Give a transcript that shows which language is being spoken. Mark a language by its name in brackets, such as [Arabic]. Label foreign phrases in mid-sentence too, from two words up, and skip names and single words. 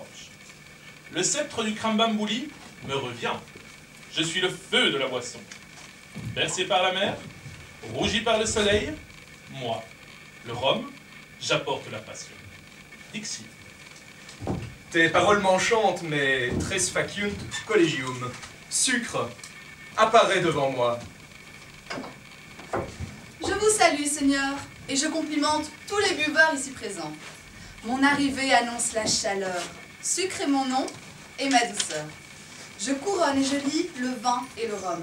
[French] Le sceptre du Krambam-Bouli me revient. Je suis le feu de la boisson. Bercé par la mer, rougi par le soleil, moi, le rhum, j'apporte la passion. Dixie. Tes paroles m'enchantent, mais [Latin] tres faciunt collegium. [French] Sucre, apparaît devant moi. Je vous salue, Seigneur, et je complimente tous les buveurs ici présents. Mon arrivée annonce la chaleur. Sucre est mon nom et ma douceur. Je couronne et je lie le vin et le rhum.